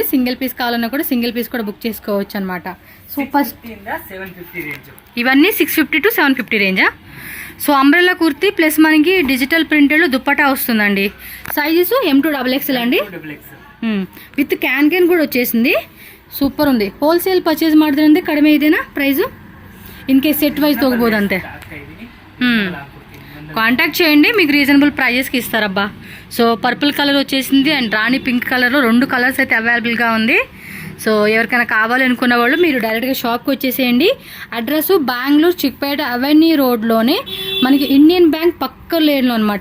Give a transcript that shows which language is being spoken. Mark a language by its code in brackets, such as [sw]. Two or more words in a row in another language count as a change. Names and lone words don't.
[en] single piece [te] కావాలన్నా కూడా [en] single piece [te] కూడా బుక్ చేసుకోవచ్చు అనమాట. సో ఫస్ట్ ఇవన్నీ 650 to 750 రేంజా. సో [en] umbrella kurti plus [te] మనకి [en] digital printed [te] దుప్పటా వస్తుందండి. సైజెస్ M2XXL అండి, [en] with can [te] కూడా వచ్చేసింది. ಸೂಪರ್ ఉంది. [en] wholesale purchase [kn] ಮಾಡಿದ್ರಂದ್ರೆ ಕಡಿಮೆ ಇದೆನಾ ಪ್ರೈಸು? [en] in case set wise [te] తోగబోదు అంతే. కాంటాక్ట్ చేయండి, మీకు [en] reasonable pricesకి [te] ఇస్తారబ్బా. సో [en] purple color [te] వచ్చేసింది అండ్ రాణి [en] pink colorలో [te] 2 కలర్స్ అయితే అవైలబుల్గా ఉంది. సో ఎవరికైనా కావాలనుకున్న వాళ్ళు మీరు [en] directగా shopకి [te] వచ్చేసేయండి. అడ్రస్ బెంగళూరు చిక్పేట అవెన్యూ రోడ్లోనే మనకి ఇండియన్ బ్యాంక్ పక్క లేన్లో అనమాట.